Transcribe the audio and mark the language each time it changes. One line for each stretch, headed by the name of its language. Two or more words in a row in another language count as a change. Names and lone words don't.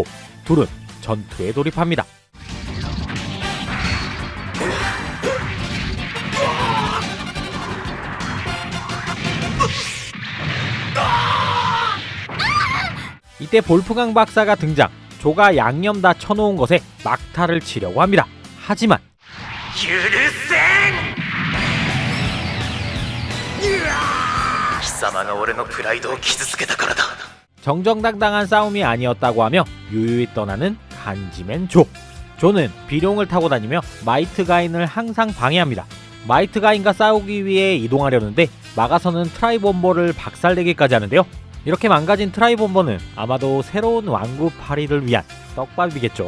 Korean: 둘은 전투에 돌입합니다. 이때 볼프강 박사가 등장. 조가 양념 다 쳐놓은 것에 막타를 치려고 합니다. 하지만
Japanese: 許せん貴様が俺のプライドを傷つけたからだ
Korean: 정정당당한 싸움이 아니었다고 하며 유유히 떠나는 간지맨 조. 조는 비룡을 타고 다니며 마이트 가인을 항상 방해합니다. 마이트 가인과 싸우기 위해 이동하려는데 막아서는 트라이본버를 박살내기까지 하는데요. 이렇게 망가진 트라이본버는 아마도 새로운 왕국 파리를 위한 떡밥이겠죠.